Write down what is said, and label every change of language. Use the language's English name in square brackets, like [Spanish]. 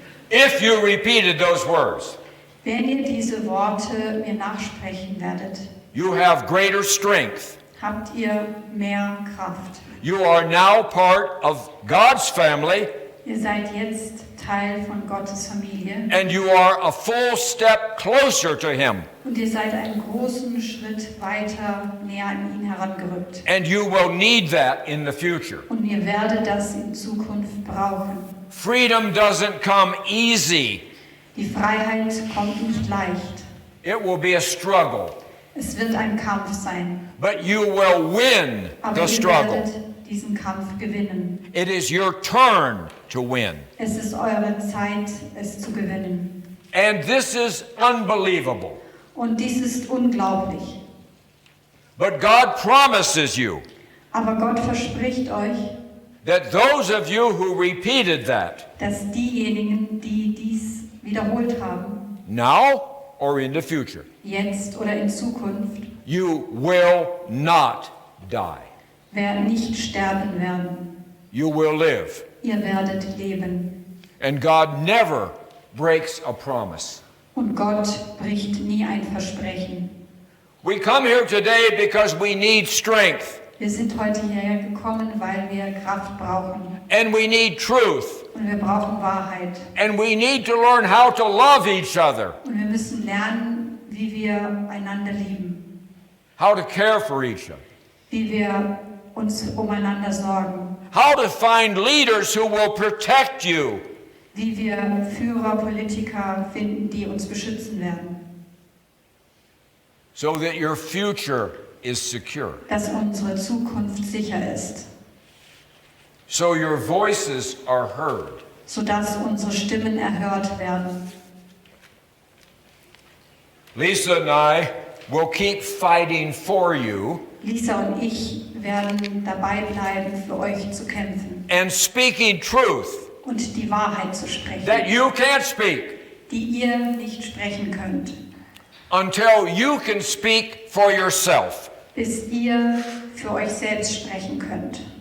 [English] If you repeated those words, [German] Wenn ihr diese Worte mir nachsprechen werdet, [English] you have greater strength. [German] habt ihr mehr Kraft. [English] You are now part of God's family, [German] Ihr seid jetzt Teil von Gottes Familie [English] and you are a full step closer to Him. [German] und ihr seid einen großen Schritt weiter näher an ihn herangerückt. [English] And you will need that in the future. [German] Und ihr werdet das in Zukunft brauchen. [English] Freedom doesn't come easy. [German] Die Freiheit kommt nicht leicht. [English] It will be a struggle. [German] Es wird ein Kampf sein. [English] But you will win [German] Aber [English] the [German] ihr [English] struggle. [German] werdet diesen Kampf gewinnen. [English] It is your turn to win. [German] Es ist eure Zeit, es zu gewinnen. [English] And this is unbelievable. [German] Und dies ist unglaublich. [English] But God promises you [German] Aber Gott verspricht euch, [English] that those of you who repeated that, [German] dass diejenigen, die dies wiederholt haben, [English] now or in the future, [German] jetzt oder in Zukunft, [English] you will not die. [German] werden nicht sterben werden. [English] You will live. [German] Ihr werdet leben. [English] And God never breaks a promise. [German] Und Gott bricht nie ein Versprechen. [English] We come here today because we need strength [German] Wir sind heute hierher gekommen, weil wir Kraft brauchen. [English] and we need truth [German] Und wir brauchen Wahrheit. [English] and we need to learn how to love each other, [German] Und wir müssen lernen, wie wir einander lieben. [English] how to care for each other, [German] Wie wir uns umeinander sorgen. [English] how to find leaders who will protect you. [German] Wie wir Führer, Politiker finden, die uns beschützen werden. [English] So that your future is secure. [German] Dass unsere Zukunft sicher ist. [English] So your voices are heard. [German] Sodass unsere Stimmen erhört werden. [English] Lisa and I will keep fighting for you [German] Lisa und ich werden dabei bleiben, für euch zu kämpfen. [English] and speaking truth [German] Und die Wahrheit zu sprechen. [English] that you can't speak [German] Die ihr nicht sprechen könnt. [English] until you can speak for yourself. [German] Bis ihr für euch selbst sprechen könnt.